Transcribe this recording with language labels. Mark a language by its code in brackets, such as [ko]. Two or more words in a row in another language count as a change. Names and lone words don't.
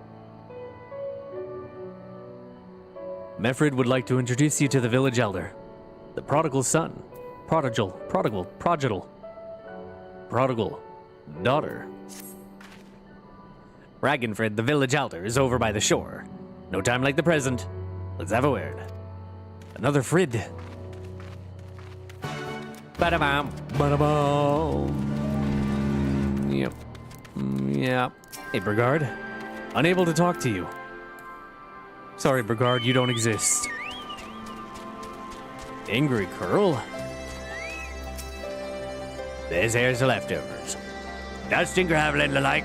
[en] Mefrid would like to introduce you to the village elder. The prodigal son. Prodigal daughter. Ragnfrid, the village elder, is over by the shore. No time like the present. Let's have a word. Another Frid. Ba-da-bam. Ba-da-bam. Yep. Yeah. Hey, Brigard. Unable to talk to you. Sorry, Brigard, you don't exist. Angry Curl? This here's the leftovers. Dusting, gravel, and the like.